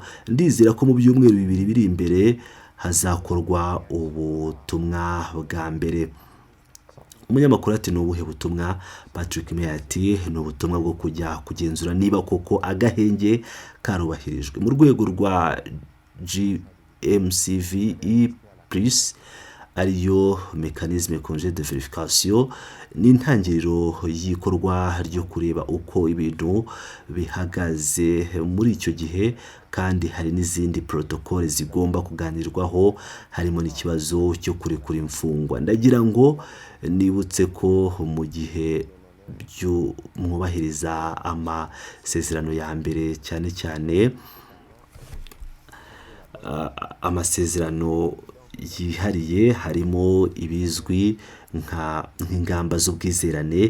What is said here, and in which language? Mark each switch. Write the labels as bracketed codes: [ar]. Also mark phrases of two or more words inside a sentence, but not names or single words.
[rw] Ndizera ko mu byumweru 2 biri imbere hazakorwa ubutumwa bwa mbere. Umunyamakuru ati ni ubuhe butumwa? Patrick Meyer ati ni ubutumwa bwo kujya kugenzura niba koko agahenge karubahirijwe mu rwego rwa GMCVE plus ariyo [fr] mécanisme congé de vérification. [rw] Ni intangiriro y'ikorwa ryo kureba uko ibintu bihagaze muri icyo gihe, kandi hari n'izindi protocole zigomba kuganirwaho, harimo n'ikibazo cyo kurekura imfungwa. Ndagira ngo nibutse ko mu gihe mwubahiriza amasezerano ya mbere, cyane amasezerano yihariye, harimo ibizwi nk'ingamba z'ubwizerane.